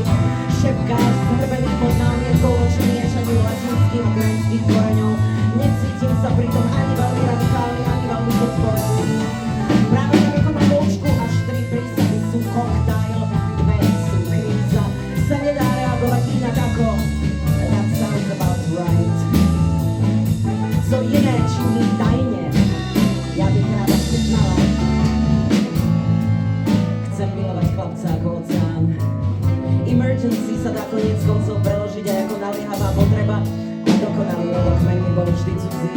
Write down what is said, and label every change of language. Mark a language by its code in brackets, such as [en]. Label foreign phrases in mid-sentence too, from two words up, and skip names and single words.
[sk] Šepkáš zhrbený pod námietkou oči miešaním latinských a gréckych koreňov. Necítim sa pritom ani veľmi radikálny, ani veľmi podporný. Práve tak ako na poučku až 3 prísady sú koktajl, 2 sú kríza. Sa nedá reagovať inak ako [en] that sounds about right. [cs] Co iné činí tajne, ja bych rada přiznala. [sk] Chcem milovať chlapca ako oceán. Emergency sa dá koniec koncov preložiť aj ako naliehavá potreba a dokonalý rodokmeň mi bol vždy cudzí.